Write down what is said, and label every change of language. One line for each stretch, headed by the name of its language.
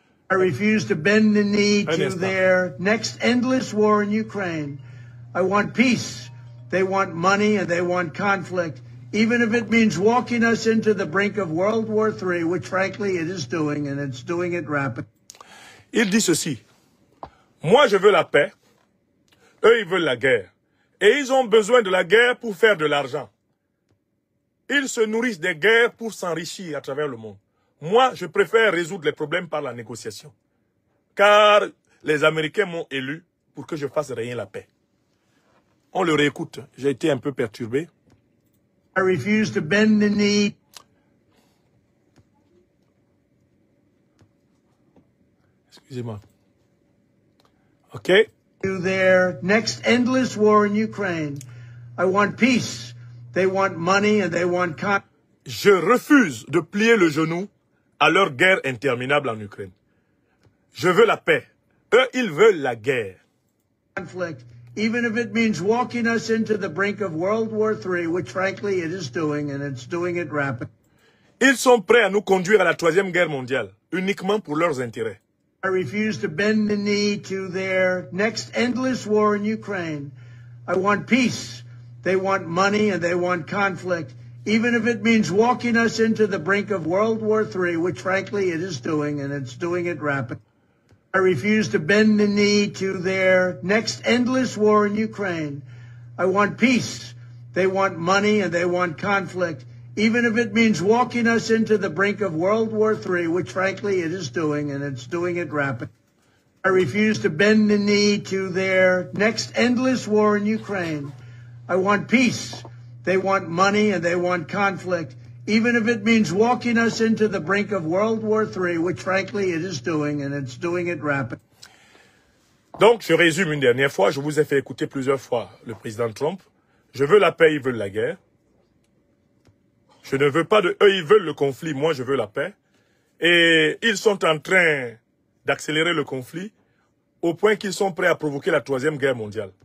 English: I refuse to bend the knee to their next endless war in Ukraine. I want peace. They want money and they want conflict, even if it means walking us into the brink of World War III, which frankly it is doing, and it's doing it rapidly.
French: Il dit ceci. Moi, je veux la paix. Eux, ils veulent la guerre. Et ils ont besoin de la guerre pour faire de l'argent. Ils se nourrissent des guerres pour s'enrichir à travers le monde. Moi, je préfère résoudre les problèmes par la négociation. Car les Américains m'ont élu pour que je fasse régner la paix. On le réécoute. J'ai été un peu perturbé.
English: I refuse to bend the knee.
French: Excusez-moi. OK.
English: To their next endless war in Ukraine. I want peace. They want money and they want conflict.
French: Je refuse de plier le genou à leur guerre interminable en Ukraine. Je veux la paix. Eux, ils veulent la guerre.
English: Conflict, even if it means walking us into the brink of World War III, which frankly it is doing, and it's doing it rapidly.
French: Ils sont prêts à nous conduire à la troisième guerre mondiale, uniquement pour leurs intérêts.
English: I refuse to bend the knee to their next endless war in Ukraine. I want peace. They want money and they want conflict, even if it means walking us into the brink of World War III, which frankly it is doing, and it's doing it rapidly. I refuse to bend the knee to their next endless war in Ukraine. I want peace. They want money and they want conflict, even if it means walking us into the brink of World War III, which frankly it is doing, and it's doing it rapidly. I refuse to bend the knee to their next endless war in Ukraine. I want peace. They want money and they want conflict, even if it means walking us into the brink of World War III, which frankly it is doing, and it's doing it rapidly.
French: Donc, je résume une dernière fois. Je vous ai fait écouter plusieurs fois le président Trump. Je veux la paix, ils veulent la guerre. Je ne veux pas de... Eux, ils veulent le conflit, moi, je veux la paix. Et ils sont en train d'accélérer le conflit au point qu'ils sont prêts à provoquer la troisième guerre mondiale.